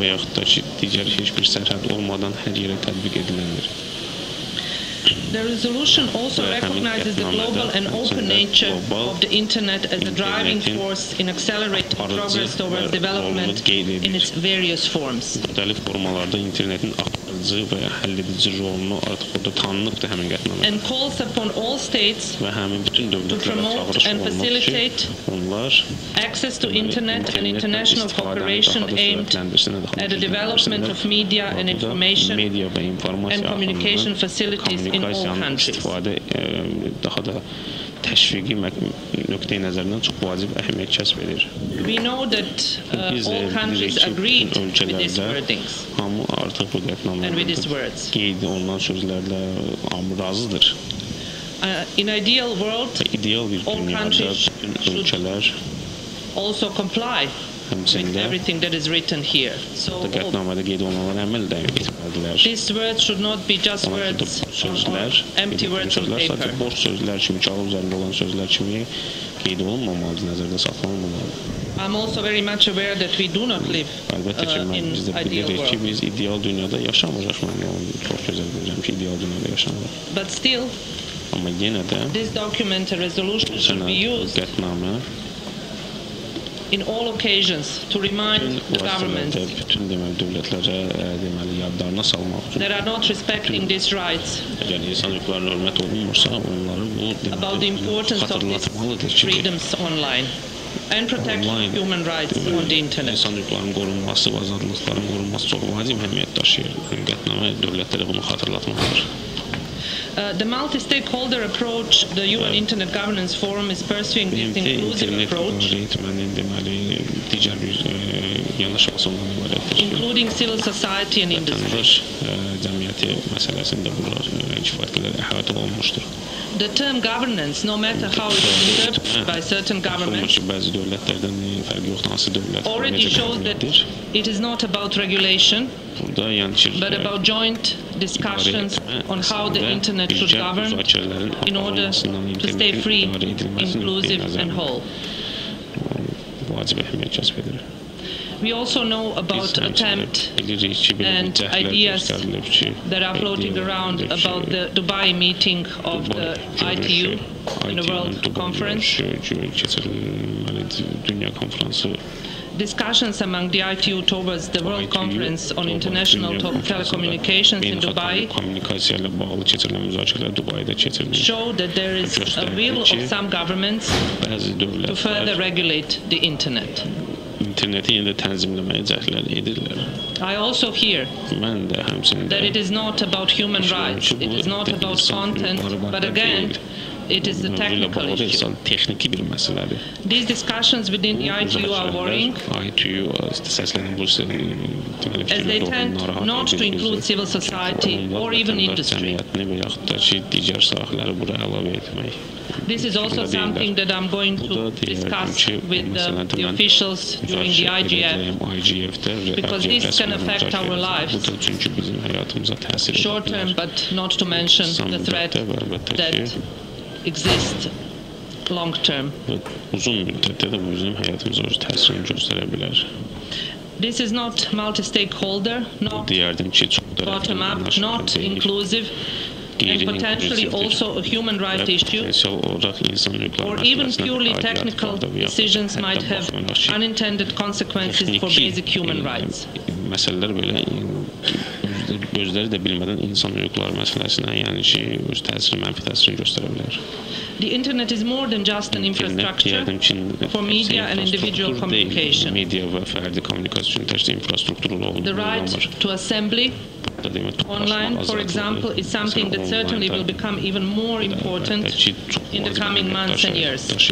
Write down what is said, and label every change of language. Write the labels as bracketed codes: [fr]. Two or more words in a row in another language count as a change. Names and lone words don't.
[en] The resolution also recognizes the global and open nature of the Internet as a driving force in accelerating progress towards development in its various forms. [az] yaradıcı və həlledici rolunu artıq orada tanınıbdır həmin qətnamə. [en] And calls upon all states [az] Və həmin bütün dövlətlərə çağırış olunmaq ki, onlar [en] access to internet and international cooperation aimed at the development of media and information and communication facilities in all countries. [az] Daha da təşviqi nöqteyi nəzərindən çox vacib əhəmiyyət kəsb edir. [en] We know that all countries agreed with these wordings [az] hamı artıq bu [en] and with these words. [az] qeyd olunan sözlərlə hamı razıdır. [en] In ideal world, [az] İdeal bir [en] all [az] dünyada [en] countries [az] bütün ölkələr [en] also comply with everything that is written here. So [az] qətnamədə qeyd olunanlara əməl etməlidirlər. [en] these words should not be just words or empty words on paper. [az] Sadəcə boş sözlər kimi, kağız üzərində olan sözlər kimi qeyd olunmamalıdır, nəzərdə saxlanılmamalıdır. [en] I'm also very much aware that we do not live [az] Əlbəttə ki, biz də [en] in ideal [az] bilirik ki, [en] world. [az] biz ideal dünyada yaşamırıq. Mən çox gözəl bilirəm ki, ideal dünyada yaşamırıq. [en] But still, [az] Amma yenə də [en] this document and resolution should be used [az] qətnamə [en] in all occasions to remind the governments [az] bütün deməli dövlətlərə deməli yadlarına salmaq üçün [en] that are not respecting these rights [az] əgər insan hüquqlarına hörmət olunmursa, onları bu [en] about the importance of these [az] xatırlatmalıdır ki, [en] freedoms online and protection of human rights on the internet. [az] İnsan hüquqlarının qorunması və azadlıqların qorunması çox vacib əhəmiyyət daşıyır. Qətnamə dövlətlərə bunu xatırlatmalıdır. [en] The multi-stakeholder approach the UN Internet Governance Forum is pursuing this inclusive approach, [az] digər bir yanaşması ondan ibarətdir. [en] including civil society and industry. [az] Vətəndaş cəmiyyəti məsələsində bunlar kifayət qədər əhatə olunmuşdur. [en] The term governance, no matter how it is interpreted by certain governments, [az] Bəzi dövlətlərdən fərqi yoxdur, hansı dövlət [en] already shows that it is not about regulation, [az] burada yəni [en] but about joint discussions on how the internet should govern in order to stay free, inclusive and whole. [az] Vacib əhəmiyyət kəsb edir. [en] We also know about attempts and ideas that are floating around about the Dubai meeting of the ITU in the World Conference. Discussions among the ITU towards the World Conference on International Telecommunications in Dubai show that there is a will of some governments to further regulate the internet. [az] İnterneti yenə də tənzimləməyə cəhdlər edirlər. [en] I also hear [az] Mən də həmçinin [en] that it is not about human rights, it is not about content, but again, it is the technical issue. [az] Texniki bir məsələdir. [en] These discussions within the ITU are worrying as they tend not to include civil society or even industry. This is also something that I'm going to discuss with the officials during the IGF, because this can affect our lives short term, but not to mention the threat that exists long term. [az] Uzun müddətdə də bu bizim həyatımıza öz təsirini göstərə bilər. [en] This is not multi-stakeholder, not bottom-up, not inclusive, and potentially also a human rights issue, or even purely technical decisions might have unintended consequences for basic human rights. [az] Məsələlər belə gözləri də bilmədən insan hüquqları məsələsinə, yəni ki, öz təsiri, mənfi təsirini göstərə bilər. [en] The internet is more than just an infrastructure for media and individual communication. The right to assembly online, for example, is something that certainly will become even more important in the coming months and years.